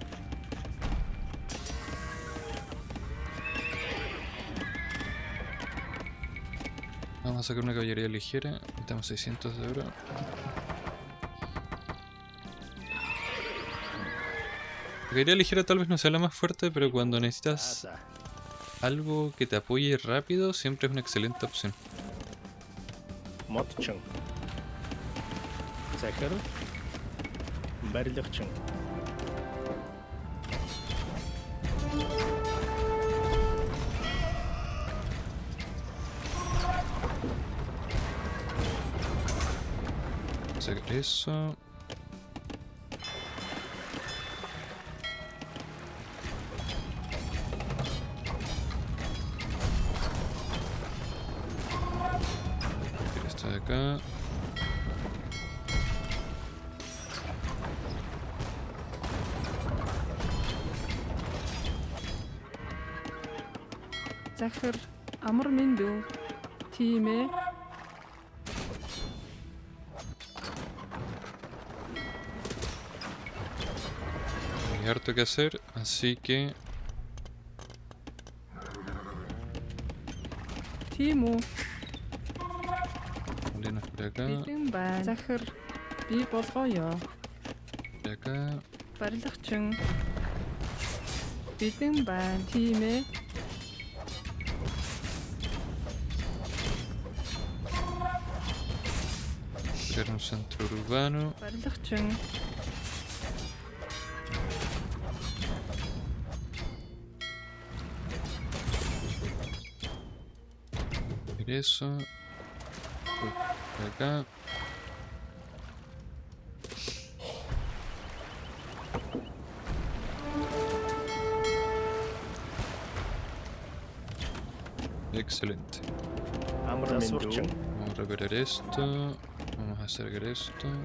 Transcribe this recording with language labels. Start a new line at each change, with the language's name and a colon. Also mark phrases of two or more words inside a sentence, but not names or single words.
Spanish: Vamos a sacar una caballería ligera. Necesitamos 600 de oro. La caballería ligera tal vez no sea la más fuerte, pero cuando necesitas Asa. algo que te apoye rápido, siempre es una excelente opción.
Mongolian: Модчин. Захир. Барилгачин.
Spanish: Sacar eso. Esto de acá.
Mongolian: Захир амар минь дүү. Тийм ээ.
Spanish: Hay harto que hacer, así que
Mongolian: Тийм үү.
Spanish: molinos por acá,
Mongolian: Бэлэн байна. Захир би болгоё.
Spanish: por acá.
Mongolian: Барилгачин. Бэлэн байна. Тийм ээ.
Spanish: Crear un centro urbano.
Mongolian: Барилгачин.
Spanish: Hacer eso. Por acá. Excelente.
Mongolian: Амар минь.
Spanish: Vamos a reparar esto. Vamos a hacer esto.